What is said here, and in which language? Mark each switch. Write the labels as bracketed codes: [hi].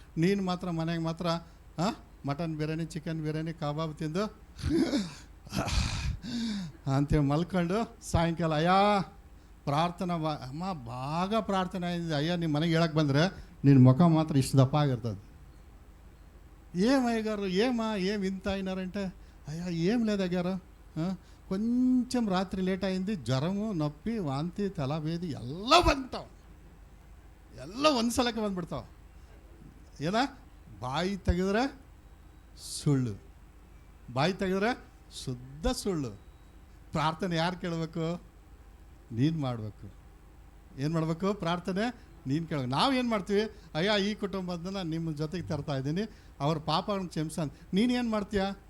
[kn] ನೀನು ಮಾತ್ರ ಮನೆಗೆ ಮಾತ್ರ ಮಟನ್ ಬಿರಿಯಾನಿ, ಚಿಕನ್ ಬಿರಿಯಾನಿ, ಕಬಾಬ್ ತಿಂದು ಅಂತೇಳಿ ಮಲ್ಕೊಂಡು ಸಾಯಂಕಾಲ ಅಯ್ಯ ಪ್ರಾರ್ಥನೆ ಅಮ್ಮ ಭಾಗ ಪ್ರಾರ್ಥನೆ ಆಗಿದೆ, ಅಯ್ಯ ನಿಮ್ಮ ಮನೆಗೆ ಹೇಳಕ್ಕೆ ಬಂದರೆ ನಿನ್ನ ಮುಖ ಮಾತ್ರ ಇಷ್ಟು ದಪ್ಪ ಆಗಿರ್ತದೆ. [te] ఏమయ్యగారు ఏం ఇంత అయినారంటే, అయ్యా ఏం లేదు అయ్యారు, కొంచెం రాత్రి లేట్ అయింది, జ్వరము నొప్పి వాంతి [kn] ತಲವೇದಿ ಎಲ್ಲ ಬಂತಾವ, ಎಲ್ಲ ಒಂದ್ಸಲಕ್ಕೆ ಬಂದ್ಬಿಡ್ತಾವ. ಏನ ಬಾಯಿ ತೆಗೆದ್ರೆ ಸುಳ್ಳು, ಬಾಯಿ ತೆಗೆದ್ರೆ ಶುದ್ಧ ಸುಳ್ಳು. ಪ್ರಾರ್ಥನೆ ಯಾರು ಕೇಳಬೇಕು? ನೀನು ಮಾಡಬೇಕು. ಏನು ಮಾಡಬೇಕು? ಪ್ರಾರ್ಥನೆ ನೀನು ಕೇಳಬೇಕು. ನಾವು ಏನು ಮಾಡ್ತೀವಿ? ಅಯ್ಯ ಈ ಕುಟುಂಬದನ್ನ ನಿಮ್ಮ ಜೊತೆಗೆ ತರ್ತಾ ಇದ್ದೀನಿ, ಅವ್ರ ಪಾಪಗಳನ್ನು ಕ್ಷಮಿಸ. ನೀನೇನು ಮಾಡ್ತೀಯ?